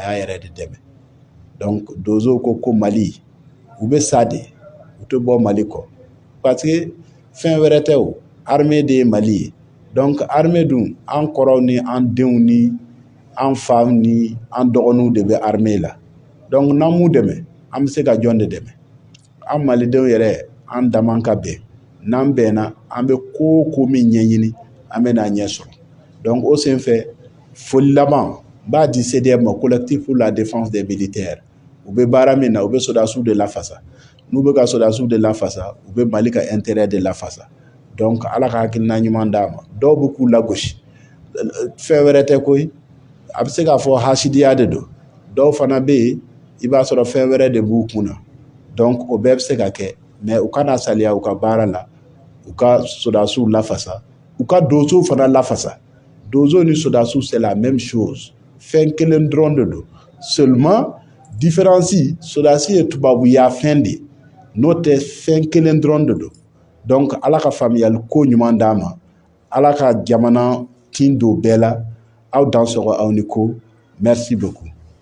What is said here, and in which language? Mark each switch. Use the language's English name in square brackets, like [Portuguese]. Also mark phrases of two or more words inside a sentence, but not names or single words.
[Bambara] y'a yɛrɛ de dɛmɛ donc dozo ko Mali u bɛ sa de u tɛ bɔ Mali kɔ [French] parce que [Bambara] fɛn wɛrɛ tɛ o [French] armée de Mali [Bambara] donc armée dun an kɔrɔw ni an denw ni an faw ni an dɔgɔninw de bɛ armée la donc n'an m'u dɛmɛ an bɛ se ka jɔn de dɛmɛ an malidenw yɛrɛ an daman ka bɛn n'an bɛnna an bɛ ko o ko min ɲɛɲini an bɛ n'a ɲɛ sɔrɔ donc o senfɛ foli laban b'a di CDM ma [French] collectif pour la défense des militaires [Bambara] u bɛ baara min na u bɛ sɔrɔdasiw de lafasa n'u bɛ ka sɔrɔdasiw de lafasa u bɛ Mali ka intérêt de lafasa donc Ala ka hakilina ɲuman d'a ma dɔw bɛ k'u lagosi fɛn wɛrɛ tɛ koyi a bɛ se k'a fɔ hasidiya de don dɔw fana bɛ yen i b'a sɔrɔ fɛn wɛrɛ de b'u kun na donc o bɛɛ bɛ se ka kɛ mais u kana saliya u ka baara la u ka sɔrɔdasiw lafasa u ka donsow fana lafasa donso ni sɔrɔdasiw [French] c'est la même chose [Bambara] fɛn kelen dɔrɔn de don [French] seulement différence [Bambara] sɔrɔdasi ye tubabuya fɛn de n'o tɛ fɛn kelen dɔrɔn de don donc Ala ka faamuyali ko ɲuman d'a ma Ala ka jamana tin don bɛɛ la aw dansɔgɔ aw ni ko [French] merci beaucoup